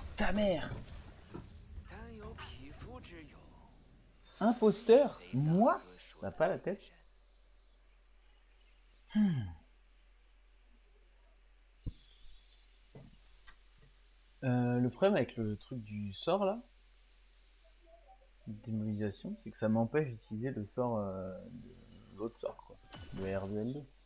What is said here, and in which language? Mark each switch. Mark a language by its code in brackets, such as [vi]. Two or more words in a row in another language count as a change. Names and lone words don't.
[fr] sa mère! [zh] 单有匹夫之勇， [fr] Imposteur? [zh] 非大 [fr] Moi? [zh] 哥说 [fr] T'as [zh] 的 [fr] pas la [zh] 那个 [fr] tête? [zh] 人。 [fr] Le problème avec le truc du sort là, démobilisation, c'est que ça m'empêche d'utiliser le sort de l'autre sort quoi, le R2L2.